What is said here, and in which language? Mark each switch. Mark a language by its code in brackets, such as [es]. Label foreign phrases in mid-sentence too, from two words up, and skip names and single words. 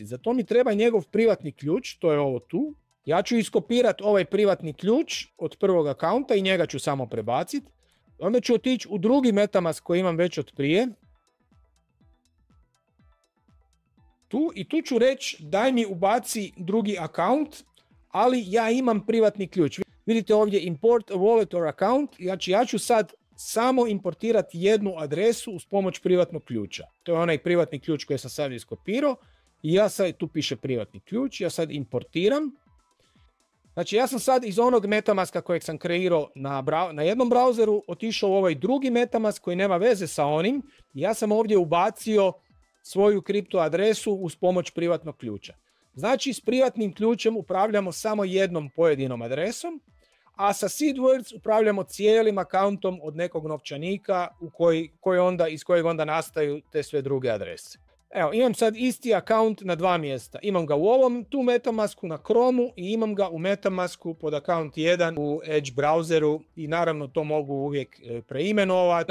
[hr] Za to mi treba njegov privatni ključ, to je ovo tu. Ja ću iskopirati ovaj privatni ključ od prvog akaunta i njega ću samo prebaciti. Onda ću otići u drugi MetaMask koji imam već od prije. Tu ću reći daj mi ubaci drugi account, ali ja imam privatni ključ. Vidite ovdje [en] import a wallet or account, [hr] znači ja ću sad samo importirati jednu adresu uz pomoć privatnog ključa. To je onaj privatni ključ koji sam sad iskopirao i ja sad, tu piše privatni ključ, ja sad importiram. Znači ja sam sad iz onog MetaMaska kojeg sam kreirao na jednom browseru otišao u ovaj drugi MetaMask koji nema veze sa onim. Ja sam ovdje ubacio svoju kripto adresu uz pomoć privatnog ključa. Znači s privatnim ključem upravljamo samo jednom pojedinom adresom, a sa [en] seed words [hr] upravljamo cijelim akauntom od nekog novčanika iz kojeg onda nastaju te sve druge adrese. Evo, imam sad isti akaunt na 2 mjesta. Imam ga u ovom tu MetaMasku na Chromu i imam ga u MetaMasku pod akaunt 1 u Edge browseru i naravno to mogu uvijek preimenovati.